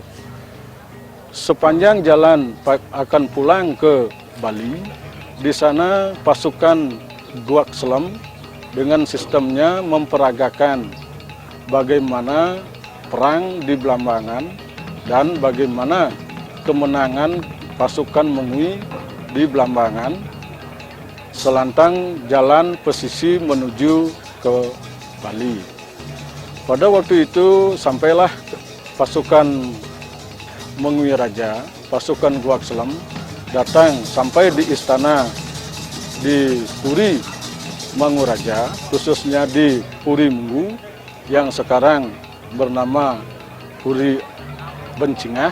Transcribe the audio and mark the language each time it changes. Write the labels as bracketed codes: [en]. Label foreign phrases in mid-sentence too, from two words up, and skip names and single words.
[id] Sepanjang jalan akan pulang ke Bali, di sana pasukan Guak Selam dengan sistemnya memperagakan bagaimana perang di Blambangan dan bagaimana kemenangan pasukan Mengui di Blambangan selantang jalan pesisir menuju ke Bali. Pada waktu itu sampailah pasukan Mengui Raja, pasukan Guak Selam datang sampai di istana di Puri Manguraja, khususnya di Puri Menggu yang sekarang bernama Puri Bencingah.